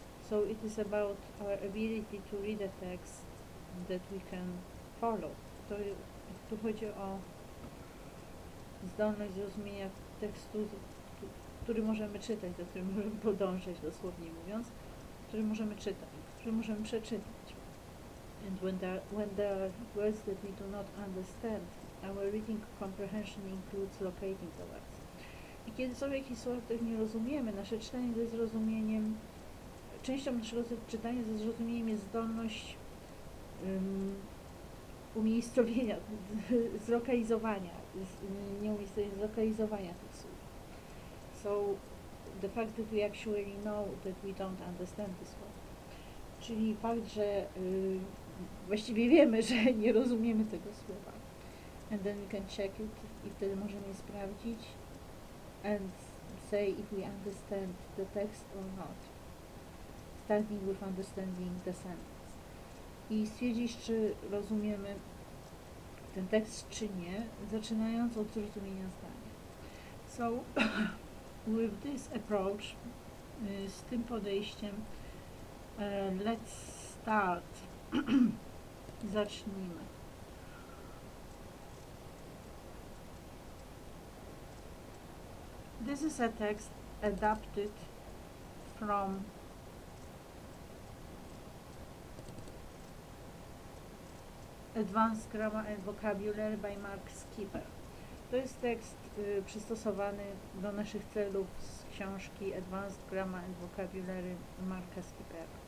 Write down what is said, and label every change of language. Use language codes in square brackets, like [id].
[en] So it is about our ability to read a text that we can follow. [pl] Tu chodzi o zdolność zrozumienia tekstu, który możemy czytać, do którego możemy podążać, dosłownie mówiąc, który możemy czytać, który możemy przeczytać. [en] And when there are words that we do not understand, our reading comprehension includes locating the words. [pl] I kiedy są jakieś słowa, których nie rozumiemy, nasze czytanie ze zrozumieniem, częścią naszego czytania ze zrozumieniem jest zdolność umiejscowienia, zlokalizowania, zlokalizowania tych słów. [en] So the fact that we actually know that we don't understand this word. [pl] Czyli fakt, że właściwie wiemy, że nie rozumiemy tego słowa. [en] And then we can check it [pl] i wtedy możemy je sprawdzić [en] and say if we understand the text or not. Starting with understanding the sentence. [pl] I stwierdzić, czy rozumiemy ten tekst, czy nie, zaczynając od zrozumienia zdania. [en] So, with this approach, [pl] z tym podejściem, [en] let's start. [pl] Zacznijmy. [en] This is a text adapted from Advanced Grammar and Vocabulary by Mark Skipper. [pl] To jest tekst przystosowany do naszych celów z książki Advanced Grammar and Vocabulary Marka Skippera.